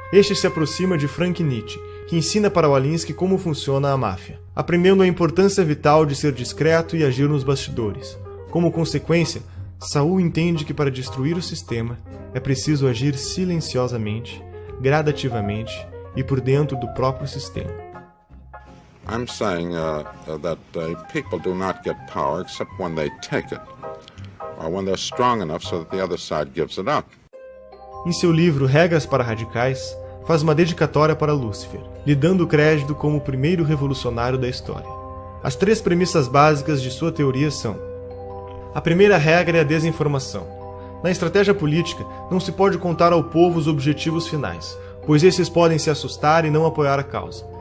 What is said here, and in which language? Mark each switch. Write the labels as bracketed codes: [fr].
[pt] Este se aproxima de Frank Nietzsche, que ensina para o Alinsky como funciona a máfia, aprendendo a importância vital de ser discreto e agir nos bastidores. Como consequência, Saul entende que para destruir o sistema é preciso agir silenciosamente, gradativamente e por dentro do próprio sistema. [en] I'm saying that people do not get power except when they take it, or when they're strong enough so that the other side gives it up. [pt] Em seu livro Regras para Radicais, faz uma dedicatória para Lúcifer, lhe dando crédito como o primeiro revolucionário da história. As 3 premissas básicas de sua teoria são: a primeira regra é a desinformação. Na estratégia política, não se pode contar ao povo os objetivos finais, pois esses podem se assustar e não apoiar a causa.